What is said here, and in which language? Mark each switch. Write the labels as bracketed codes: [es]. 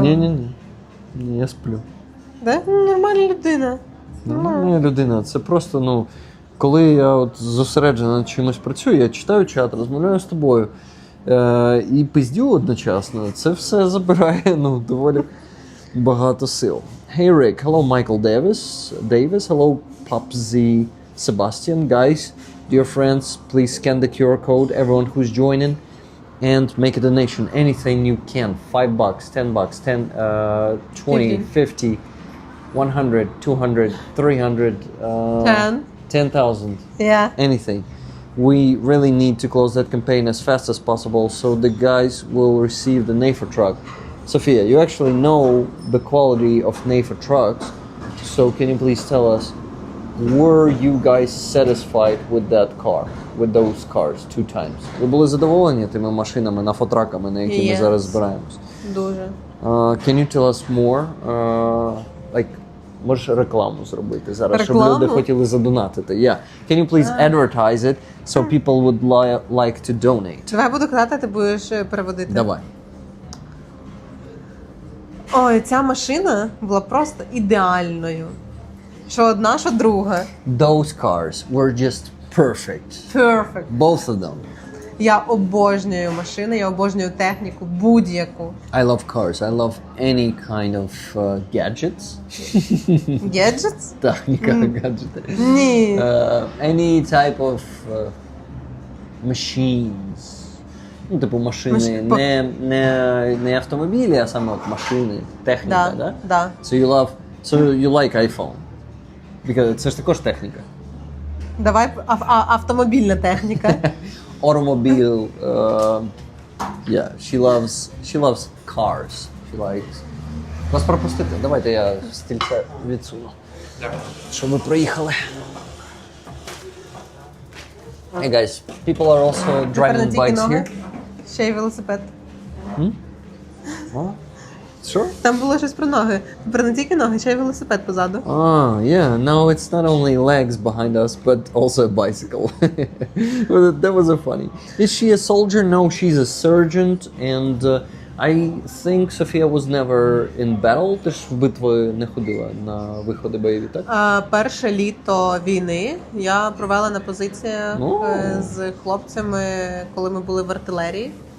[uk] Ні, я сплю. Да? Нормальна людина. Нормальна людина. Це просто, ну, коли я от зосереджено над чимось працюю, я читаю чат, розмовляю з тобою і пиздю одночасно, це все забирає, ну, доволі багато сил. [en] Hey Rick, hello Michael Davis, hello Popsy Sebastian, guys, dear friends, please scan the QR code, everyone who's joining, and make a donation, anything you can, $5, $10, 20, 50, 100, 200, 300, 10,000, Yeah. anything. We really need to close that campaign as fast as possible so the guys will receive the NAFA truck. Sofia, you actually know the quality of NAFA trucks, so can you please tell us, were you guys satisfied with that car, with those cars 2 times? [uk] Ви були задоволені тими машинами, нафотраками, на які ми зараз збираємось? Дуже. [en] Can you tell us more? [uk] Like, можеш рекламу зробити зараз, щоб Рекламу? люди хотіли задонатити. [en] Yeah. Can you please advertise it so people would like to donate? [uk] Давай буду казати, ти будеш переводити. Давай. Ой, ця машина була просто ідеальною. Що одна, що друга. [en] Those cars were just perfect. Perfect. Both of them. [uk] Я обожнюю машини, я обожнюю техніку, будь-яку. [en] I love cars. I love any kind of gadgets. Gadgets? [uk] Техніка, гаджети. Ні. [en] Any type of machines. [uk] Ну, типу машини, не автомобілі, а саме от машини, техніка, да? Да. [en] So you like iPhone. [uk] Because це ж також техніка. Давай автомобільна техніка. [en] Automobile, yeah, she loves cars. She likes. [uk] Вас пропустити? Давайте я стільце відсуну. Щоб ви проїхали. [en] Hey guys, people are also driving bikes here. [uk] Ще й велосипед. [en] What? Sure? [uk] Там було щось про ноги. Тепер не тільки ноги, ще й велосипед позаду. [en] Ah, yeah. Now it's not only legs behind us, but also a bicycle. That was a funny. Is she a soldier? No, she's a sergeant, and I think Sofia was never in battle. [uk] Ти ж в битву не ходила на виходи бойові, так? Перше літо війни я провела на позиціях з хлопцями, коли ми були в артилерії.